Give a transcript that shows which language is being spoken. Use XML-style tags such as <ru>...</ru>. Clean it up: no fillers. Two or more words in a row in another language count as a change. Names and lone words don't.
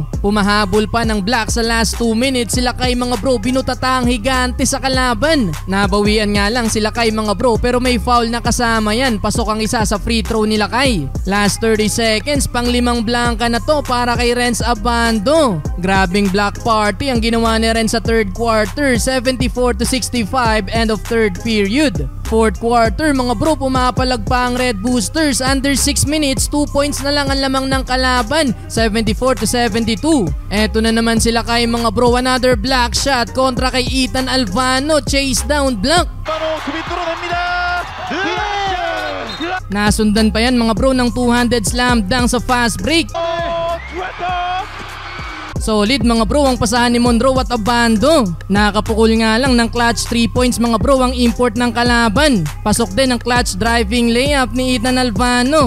<tl>Pumahabol pa ng block sa</tl> <en>last 2 minutes</en> <tl>sila kay mga bro. Binutata ang higante sa kalaban. Nabawian nga lang sila kay mga bro pero may foul na kasama yan. Pasok ang isa sa</tl> <en>free throw</en> <tl>nila kay.</tl> <en>Last 30 seconds</en> <tl>pang 5 blanka na to para kay Renz Abando. Grabing</tl> <en>block party</en> <tl>ang ginawa ni Renz sa</tl> <en>third quarter.</en> <tl>74-65</tl> <en>end of third period. Fourth quarter</en> <tl>mga bro, pumapalag pa ang Red Boosters.</tl> <en>Under 6 minutes,</en> <tl>2 points na lang ang lamang ng kalaban. 74-72. Eto na naman sila kay mga bro.</tl> <en>Another block shot</en> <tl>kontra kay Ethan Alvano.</tl> <en>Chase down block.</en> <ko>수비 뚫어냅니다.</ko> <tl>Nasundan pa yan mga bro ng 200</tl> <en>slam dunk</en> <tl>sa</tl> <en>fast break.</en> <tl>Solid mga bro ang pasahan ni Monroe at Abando. Nakapukul nga lang ng</tl> <en>clutch 3 points</en> <tl>mga bro ang import ng kalaban. Pasok din ang</tl> <en>clutch driving layup</en> <tl>ni Ethan Alvano.</tl>